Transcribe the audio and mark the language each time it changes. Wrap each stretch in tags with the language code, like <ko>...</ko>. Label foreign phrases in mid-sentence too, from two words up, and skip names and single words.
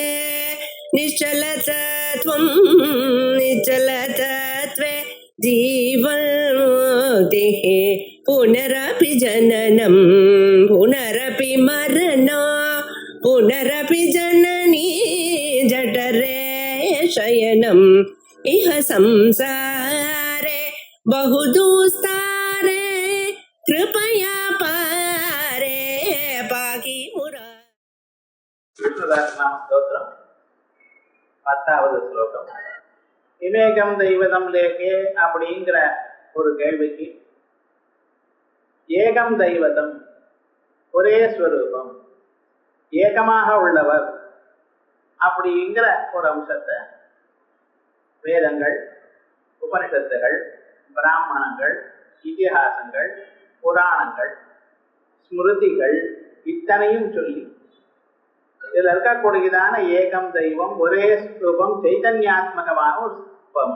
<sa>निश्चलतत्वं निश्चलतत्वे जीवन्मुक्तिः पुनरपि जननं पुनरपि मरणं पुनरपि जननी जठरे शयनम् इह संसारे बहुदुस्तारे कृपया पारे पाहि मुरा.</sa> <ta>ஸ்தோத்திரம் 10வது ஸ்லோகம். விவேகம் தெய்வதம் லேகே அப்படிங்கிற ஒரு கேள்விக்கு ஏகம் தெய்வதம், ஒரே ஸ்வரூபம், ஏகமாக உள்ளவர் அப்படிங்கிற ஒரு அம்சத்தை வேதங்கள், உபனிஷத்துகள், பிராமணங்கள், இதிகாசங்கள், புராணங்கள், ஸ்மிருதிகள் இத்தனையும் சொல்லி இதில் இருக்கக்கூடியதான ஏகம் தெய்வம், ஒரே ஸ்வரூபம், சைதன்யாத்மகமான ஒரு ஸ்வரூபம்.</ta>